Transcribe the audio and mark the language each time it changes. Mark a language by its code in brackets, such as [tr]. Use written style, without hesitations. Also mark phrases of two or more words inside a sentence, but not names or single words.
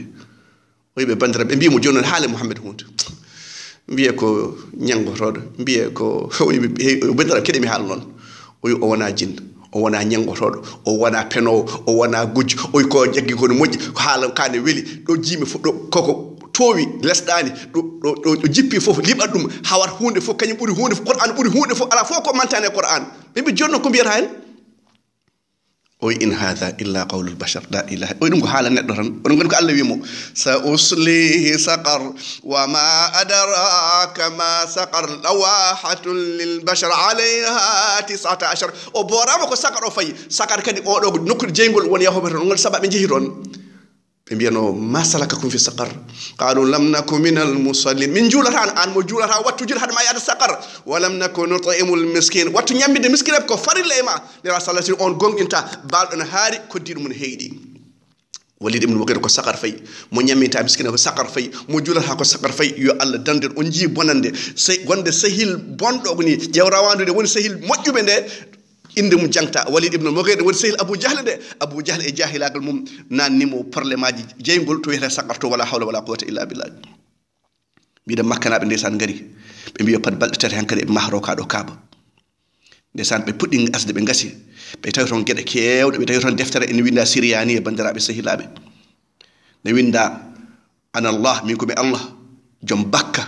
[ff] o yiɓe bandiraɓe ɓe mbimo joni noon haale Muhammad hunde mbiye ko ñangotoɗo mbiye ko bandiraɓe keɗe mi haala noon o wona jinna o wona ñangotoɗo o wona penowo o wona gujjo oy ko jaggi kono moƴƴi ko haala kane weeli ɗo jiimi fof ɗo koko towi lesɗani ɗo jippi fof liɓat ɗum hawat hunde fof kañum ɓuuri hunde fof Qur'an ɓuuri hunde fof ala fof ko mantane e Qur'an ɓe mbi joni noon ko mbiyata hen oy [ar] إن هذا إلا قول البشر لا إله [ff] oy ɗum ko haala neɗɗo tan oɗon gandi ko Allah wimo [ar] سأصليه سقر [ff] wa [ar] ما أدراك ما سقر لواحة للبشر عليها [ff] 19 o borama ko saqar o fayi saqar kadi oɗo ko nokkude jeygol woni yahoɓe toon ngol sabaɓe jeehi toon ɓe mbiyano [ar] ما سلككم في سقر قالوا لم نك من المصلين [ff] min juulata an mo juulata wattu juuɗe haɗa ma yaada saqar [ar] ولم نك نطعم المسكين [ff] wattu ñammide miskineɓe ko farilla e ma nera sallallahu on gonɗinta balɗo ne haari koddiɗo mum heyɗi walid ibn mughira ko sakar fay mo nyamita miskina ko sakar fay mo julata ko sakar fay yo Allah danden on ji bonande sey gonde sahil bondo ni jawrawandude woni sahil mojjube nde inde mu jangta walid ibn mughira woni sahil abu jahl e jahilagal mum nannimo parlemaji jeygol to yeta sakar to [ar] ولا حول ولا قوة إلا بالله [ff] biida makkanabe ndesan ngari be biyo pat balde tati hankade be mahro ka do kaaba ndesan be puddi asde be ngasi be tawi ton gede kewde be tawi ton deftere en winda siriyani e bandirabe sahilabe ne winda ana Allah min ko be Allah jom bakka